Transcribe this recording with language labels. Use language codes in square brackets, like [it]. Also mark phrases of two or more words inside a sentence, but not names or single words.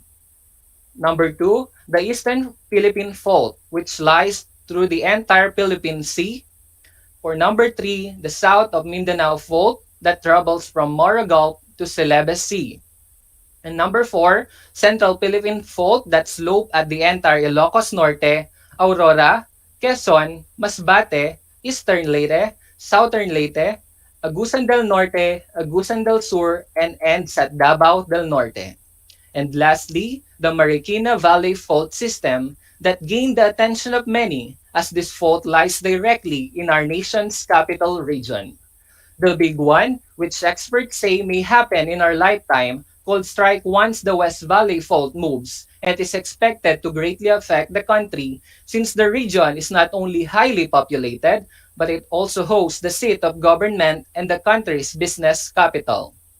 [en] Number 2, the Eastern Philippine Fault, which lies through the entire Philippine Sea. For number 3, the South of Mindanao Fault that travels from Moro Gulf to Celebes Sea. And number 4, Central Philippine Fault that slope at the entire Ilocos Norte, Aurora, Quezon, Masbate, Eastern Leyte, Southern Leyte, Agusan del Norte, Agusan del Sur, and ends at Davao del Norte. And lastly, the Marikina Valley Fault System that gained the attention of many as this fault lies directly in our nation's capital region. The big one, which experts say may happen in our lifetime, could strike once the West Valley Fault moves and is expected to greatly affect the country since the region is not only highly populated, but it also hosts the seat of government and the country's business capital.